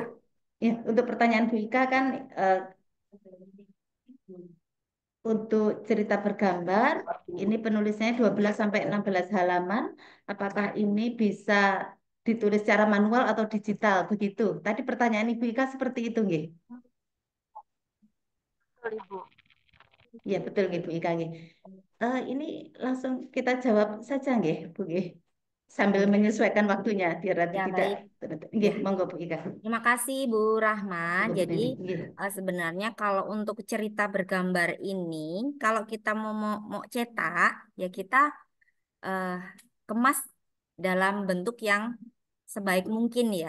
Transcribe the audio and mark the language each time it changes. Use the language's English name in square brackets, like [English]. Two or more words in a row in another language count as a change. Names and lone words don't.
[Indonesian] Untuk pertanyaan Bu Ika kan eh, untuk cerita bergambar ini penulisnya 12 sampai 16 halaman. Apakah ini bisa ditulis secara manual atau digital begitu? Tadi pertanyaan Ibu Ika seperti itu, nggih? Betul, Ibu. Ya, betul nggih Bu Ika nggih. Ini langsung kita jawab saja nggih, Bu nggih. Sambil menyesuaikan waktunya biar nanti Ya tidak baik. nggih, Ya. monggo Bu Ika. Terima kasih Bu Rahma. Monggo, Bu Jadi Nindi. Nggih. sebenarnya kalau untuk cerita bergambar ini, kalau kita mau cetak, ya kita eh, kemas dalam bentuk yang sebaik mungkin ya.